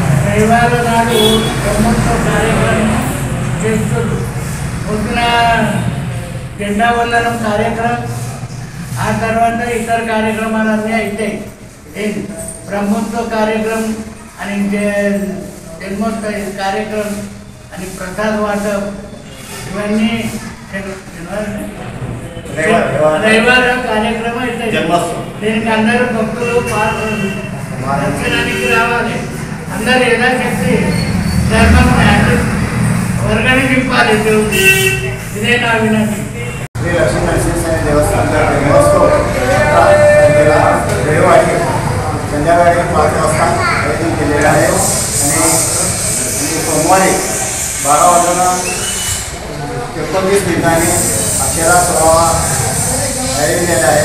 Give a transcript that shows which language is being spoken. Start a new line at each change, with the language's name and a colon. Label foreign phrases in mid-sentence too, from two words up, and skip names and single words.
Marathi: आ తర్వాత इतर कार्यक्रमांना इथे एक ब्रह्मोत्सव कार्यक्रम आणि जन्मोत्सव कार्यक्रम आणि प्रसाद वाटप इवన్నీ रविवार कार्यक्रम
Telugu: అయితే దీనికి అందరూ భక్తులు దర్శనానికి రావాలి। అందరూ యథాశక్తి ధర్మాన్ని వర్గాన్ని నింపాలి। ఇదే నా వినతి।
Marathi: श्री लक्ष्मी नरसिंह देवस्थान ब्रह्मोत्सव रविवारी संध्याकाळी 5 वाजता आयोजन केलेलं आहे आणि सोमवारी 12:29 ठिकाणी अक्षरा सोहळा आयोजन आहे।